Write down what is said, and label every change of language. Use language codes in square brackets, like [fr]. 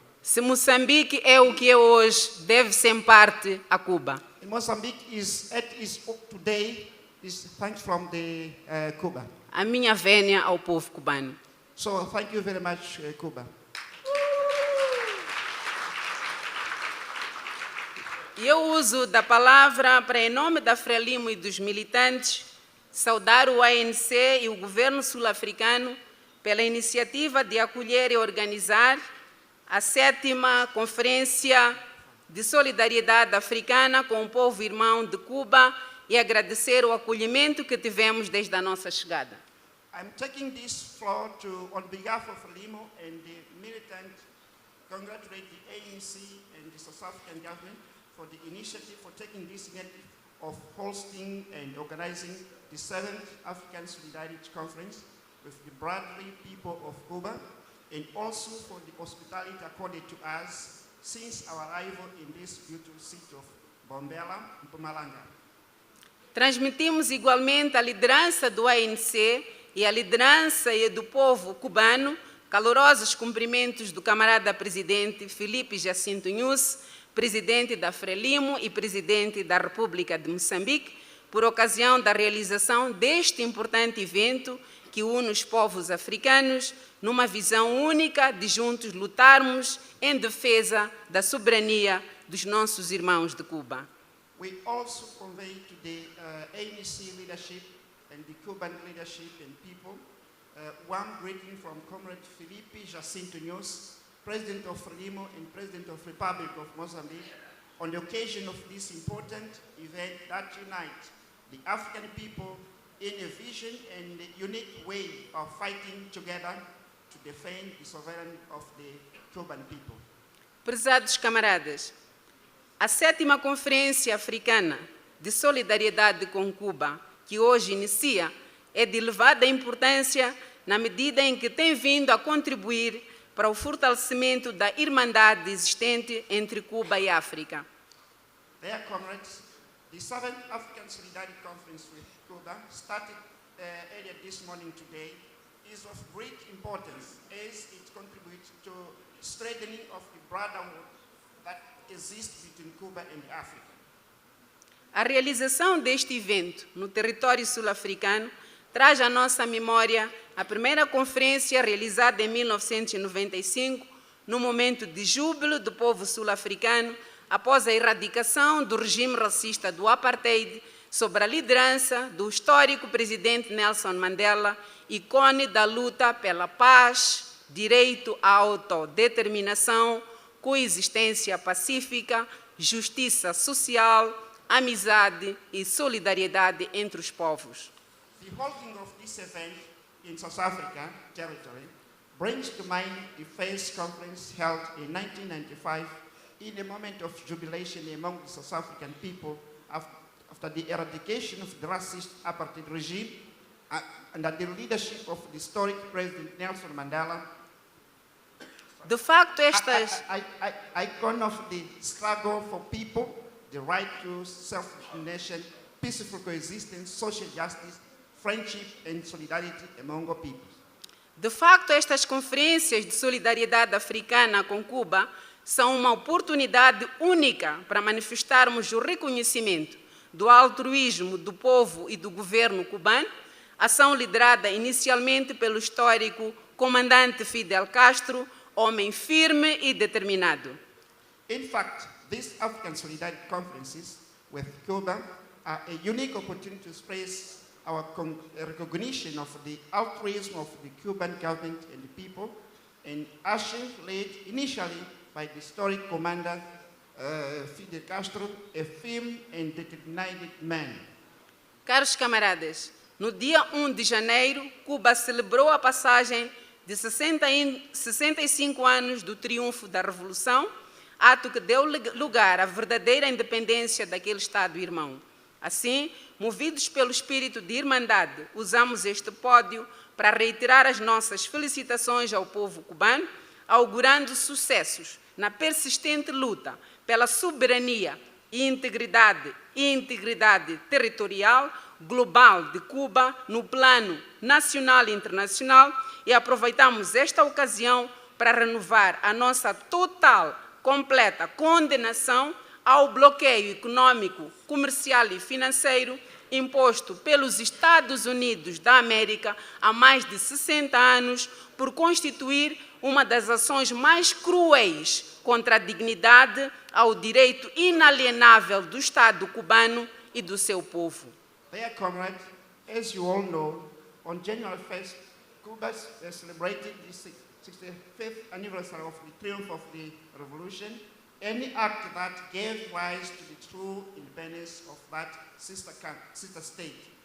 [pt] Se Moçambique é o que é hoje, deve-se em parte a Cuba. [en] Mozambique is at its today is thanks from the Cuba. [pt] A minha vénia ao povo cubano. [en] So thank you very much, Cuba. [pt] E eu uso da palavra para, em nome da Frelimo e dos militantes, saudar o ANC e o governo sul-africano pela iniciativa de acolher e organizar a 7ª Conferência de Solidariedade Africana com o povo irmão de Cuba e agradecer o acolhimento que tivemos desde a nossa chegada. [en] I'm taking this floor to, on behalf of Frelimo and the militant, congratulate the ANC and the South African government for the initiative, for taking this initiative of hosting and organizing the 7th African Solidarity Conference with the brotherly people of Cuba, and also for the hospitality accorded to us since our arrival in this beautiful city of Mpumalanga. [pt] Transmitimos igualmente a liderança do ANC e a liderança do povo cubano calorosos cumprimentos do camarada presidente Filipe Jacinto Nunes, presidente da Frelimo e presidente da República de Moçambique, por ocasião da realização deste importante evento que une os povos africanos numa visão única de juntos lutarmos em defesa da soberania dos nossos irmãos de Cuba. [en] We also convey to the ANC leadership and the Cuban leadership and people one greeting from Comrade Filipe Jacinto Nunes, President of Frelimo and President of Republic of Mozambique, on the occasion of this important event that unites the African people in a vision and a unique way of fighting together to defend the sovereignty of the Cuban people. [pt] Prezados camaradas, a 7ª Conferência Africana de Solidariedade com Cuba, que hoje inicia, é de elevada importância na medida em que tem vindo a contribuir para o fortalecimento da irmandade existente entre Cuba e África. [en] Dear comrades, the 7th African Solidarity Conference with Cuba, started earlier this morning today, is of great importance as it contributes to strengthening of the brotherhood that exists between Cuba and Africa. [pt] A realização deste evento no território sul-africano traz à nossa memória a primeira conferência realizada em 1995, no momento de júbilo do povo sul-africano após a erradicação do regime racista do apartheid, sob a liderança do histórico presidente Nelson Mandela, ícone da luta pela paz, direito à autodeterminação, coexistência pacífica, justiça social, amizade e solidariedade entre os povos. [en] The holding of this event in South Africa territory brings to mind the first conference held in 1995 in a moment of jubilation among the South African people after the eradication of the racist apartheid regime under the leadership of the historic President Nelson Mandela. [pt] De facto, estas... [en] Icon of the struggle for people, the right to self-determination, peaceful coexistence, social justice, friendship and solidarity among all peoples. [pt] De facto, estas conferências de solidariedade africana com Cuba são uma oportunidade única para manifestarmos o reconhecimento do altruísmo do povo e do governo cubano, ação liderada inicialmente pelo histórico comandante Fidel Castro, homem firme e determinado. [en] In fact, these African Solidarity Conferences with Cuba are a unique opportunity to express our recognition of the altruism of the Cuban government and the people, and action led initially by the historic commander Fidel Castro, a firm and determined man. [pt] Caros camaradas, no dia 1 de janeiro, Cuba celebrou a passagem de 65 anos do triunfo da Revolução, ato que deu lugar à verdadeira independência daquele Estado-irmão. Assim, movidos pelo espírito de irmandade, usamos este pódio para reiterar as nossas felicitações ao povo cubano, augurando sucessos na persistente luta pela soberania e integridade territorial global de Cuba no plano nacional e internacional, e aproveitamos esta ocasião para renovar a nossa total, completa condenação ao bloqueio econômico, comercial e financeiro imposto pelos Estados Unidos da América há mais de 60 anos, por constituir uma das ações mais cruéis contra a dignidade, ao direito inalienável do Estado cubano e do seu povo. [en] Dear comrades, as you all know, on January 1st, Cuba celebrated the 65th anniversary of the triumph of the revolution. Any act that gave rise to the true independence of that sister state.